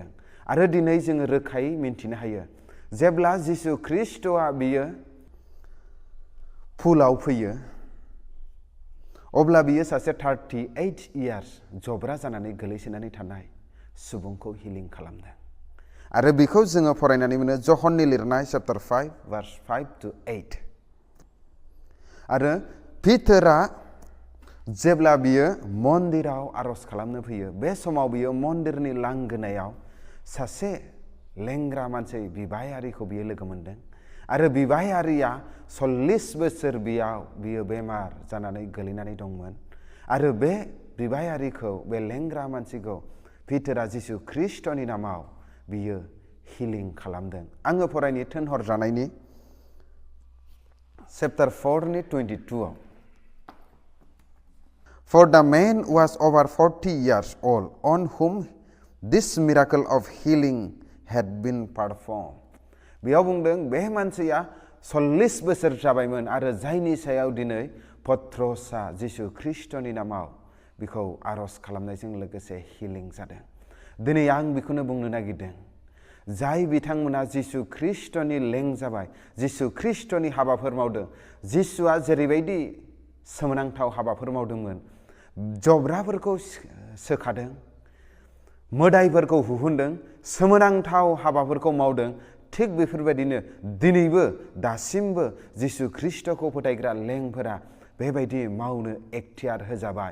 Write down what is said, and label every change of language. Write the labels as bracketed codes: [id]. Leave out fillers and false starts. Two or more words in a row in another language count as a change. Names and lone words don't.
[brx] आरो दिनै जोङो रोखायै मिन्थिनो हायो, जेब्ला जिसु ख्रीष्टआ बियो फुलआव फैयो, अब्ला बियो सासे 38 years जब्रा जानानै गोलैसोनानै थानाय सुबुंखौ हिलिं खालामदों। आरो बेखौ जोङो फरायनानै मोनो जहननि लिरनाय चैप्टार 5 verse 5 to 8। आरो पिटारा जेब्ला बियो मन्दिराव आर'ज खालामनो फैयो, बे समाव बियो मन्दिरनि लांगोनायाव सासे लेंग्रा मानसि बिबायारिखौ बियो लोगो मोनदों। आरो बिबायारिया 40 बोसोर बियो बेमार जानानै गोलैनानै दंमोन। आरो बे बिबायारिखौ, बे लेंग्रा मानसिखौ पिटारा जिसु ख्रीष्टनि नामाव बियो हिलिं खालामदों। आङो फरायनो थिनहरजानायनि चैप्टार 4 नि 22 आव। [en] For the man was over 40 years old, on whom this miracle of healing had been performed. [brx] बेयाव बुंदों बे मानसिया 40 बोसोर जाबायमोन आरो जायनि सायाव दिनै पत्रोसआ जिसु ख्रीष्टनि नामाव बिखौ आर'ज खालामनायजों लोगोसे हिलिं जादों। दिनै आं बेखौनो बुंनो नागिरदों, जाय बिथांमोना जिसु ख्रीष्टनि लें जाबाय, जिसु ख्रीष्टनि हाबाफोर मावदों, जिसुआ जेरैबायदि सोमोनांथाव हाबाफोर मावदोंमोन, जब्राफोरखौ सोखादों, मोदायफोरखौ हुहुनदों, सोमोनांथाव हाबाफोरखौ मावदों, थिग बेफोरबायदिनो दिनैबो दासिमबो जिसु ख्रीष्टखौ फोथायग्रा लेंफोरा बेबायदि मावनो एखथियार होजाबाय।